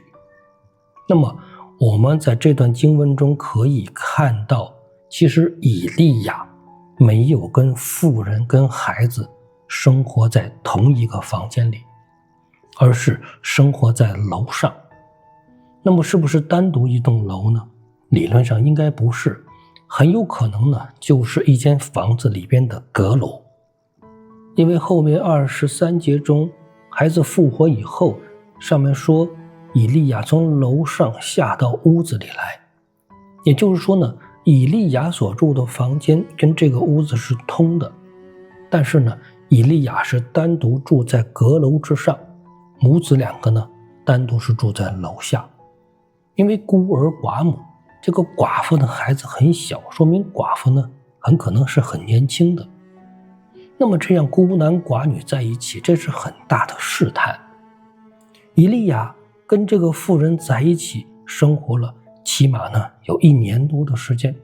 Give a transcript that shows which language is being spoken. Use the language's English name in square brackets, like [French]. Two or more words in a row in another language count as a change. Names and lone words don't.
[Chinese] 那麼我們在這段經文中可以看到，其實以利亞沒有跟婦人跟孩子生活在同一個房間裡，而是生活在楼上。那麼是不是单獨一棟樓呢？理論上應該不是，很有可能呢就是一間房子裡邊的閣樓。因為後面23節中，孩子復活以後，上面說以利亞從樓上下到屋子裡來，也就是說呢，以利亞所住的房間跟這個屋子是通的，但是呢，以利亞是單獨住在閣樓之上，母子2個呢單獨是住在樓下。因為孤兒寡母，這個寡婦的孩子很小，說明寡婦呢很可能是很年輕的。那麼這樣孤男寡女在一起，這是很大的試探。以利亞跟這個婦人在一起生活了起碼呢有1年多的時間。